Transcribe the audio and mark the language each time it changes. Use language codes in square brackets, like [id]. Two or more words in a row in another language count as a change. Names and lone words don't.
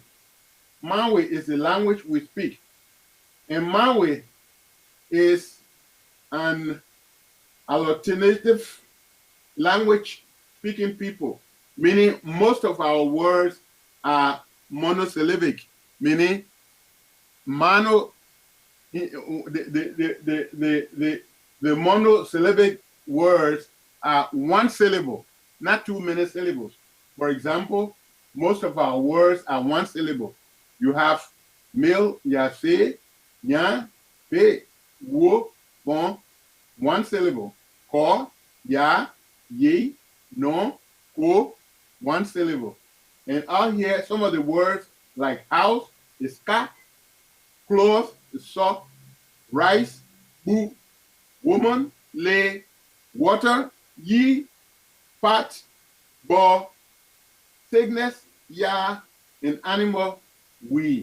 [en] Maui is the language we speak. And Maui is an alternative language speaking people, meaning most of our words are monosyllabic, meaning the monosyllabic words are 1 syllable, not too many syllables. For example, most of our words are 1 syllable. You have mil, ya, se, nya, pe, wo, bon, 1 syllable. Ko, ya, ye, no, ko, 1 syllable. And out here, some of the words like house is ka, cloth is sock, rice, bu, woman, lay, water, ye, pot, bo, sickness, ya, and animal, we.